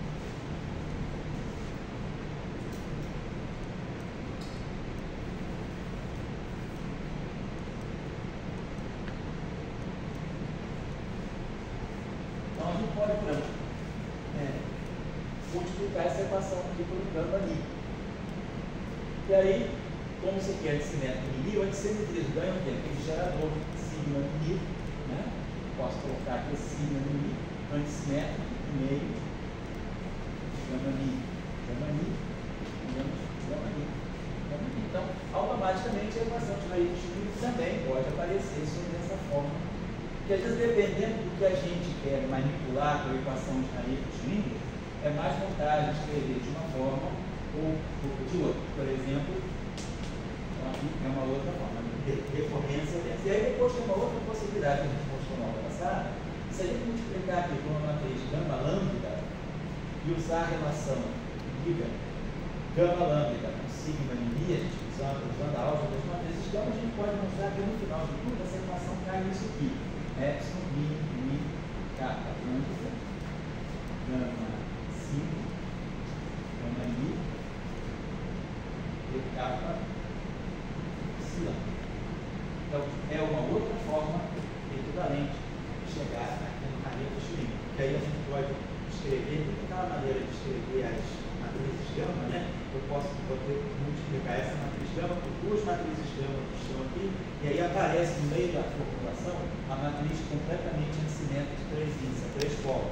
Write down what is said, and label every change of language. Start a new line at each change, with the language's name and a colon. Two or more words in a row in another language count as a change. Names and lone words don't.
Portuguese: Então a gente pode, por exemplo, multiplicar essa equação aqui colocando ali. E aí, como você quer antissimétrico em Mi, o antissimetrismo ganha o quê? Aquele gerador sigma Mi, né? Posso colocar aqui sigma Mi, antissimétrico, meio, gama Mi, gama Mi. Então, automaticamente a equação de Hariri-Schmidt também pode aparecer sobre essa forma. Porque às vezes, dependendo do que a gente quer manipular com a equação de Hariri-Schmidt, é mais vantagem escrever de uma forma ou de outra. Por exemplo, aqui é uma outra forma de recorrência. E aí depois tem uma outra possibilidade que a gente mostrou na aula passada. Se a gente multiplicar aqui com uma matriz gama lambda e usar a relação liga gama lambda com sigma de Mi, a gente usando a álgebra das matrizes gama, a gente pode mostrar que no final de tudo essa equação cai nisso aqui. Epsilon, Mi, kappa lambda, gama sigma, gama Mi, kappa psilon. Então, é uma outra forma equivalente de chegar aqui no Hariri-Schmidt. Que aí a gente pode escrever, de cada maneira de escrever as matrizes gama, né? Eu posso poder multiplicar essa matriz gama por duas matrizes gama que estão aqui, e aí aparece no meio da formulação a matriz completamente antissimétrica de três índices, três polos.